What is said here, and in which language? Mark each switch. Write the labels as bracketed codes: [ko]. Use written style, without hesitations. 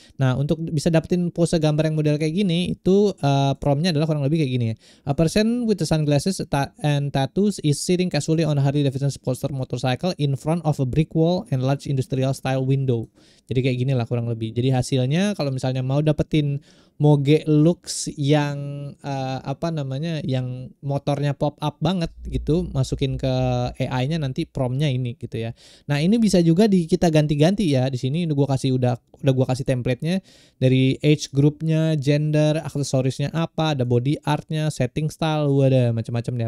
[id] Nah, untuk bisa dapetin pose gambar yang model kayak gini itu promptnya adalah kurang lebih kayak gini ya. [en] A person with the sunglasses and tattoos is sitting casually on a Harley Davidson Sportster motorcycle in front of a brick wall and large industrial style window. [id] Jadi kayak gini lah kurang lebih. Jadi hasilnya kalau misalnya mau dapetin moge looks yang yang motornya pop up banget gitu, masukin ke AI-nya nanti promptnya ini gitu ya. Nah ini bisa juga kita ganti-ganti ya. Di sini udah gua kasih template-nya dari age groupnya, gender, aksesorisnya apa, ada body artnya, setting style, ada macam-macam deh.